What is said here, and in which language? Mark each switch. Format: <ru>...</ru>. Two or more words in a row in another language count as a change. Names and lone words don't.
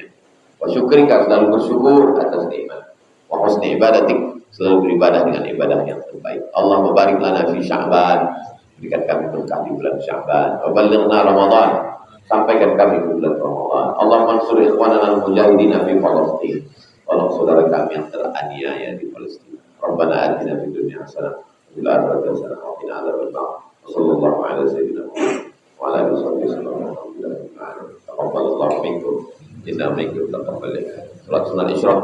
<ar>وشكرك,</ar> <id>selalu bersyukur atas nikmat.</id> <ar>وحسن عبادتك,</ar> <id>selalu beribadah dengan ibadah yang terbaik.</id> <ar>الله مبارك لنا في شعبان,</ar> <id>berikan kami berkah di bulan Sya'ban.</id> <ar>وبلغنا رمضان,</ar> <id>sampaikan kami ke bulan Ramadan.</id> <ar>الله منصور إخواننا المجاهدين في فلسطين.</ar> <id>Tolong saudara kami yang teraniaya di Palestina.</id> <ar>ربنا آتنا في الدنيا حسنة وفي الآخرة حسنة وقنا عذاب النار. صلى الله عليه وسلم وعلى آله وسلم. تقبل الله منكم إنا منكم تقبل.</ar> <id>Salat sunat Isra.</id>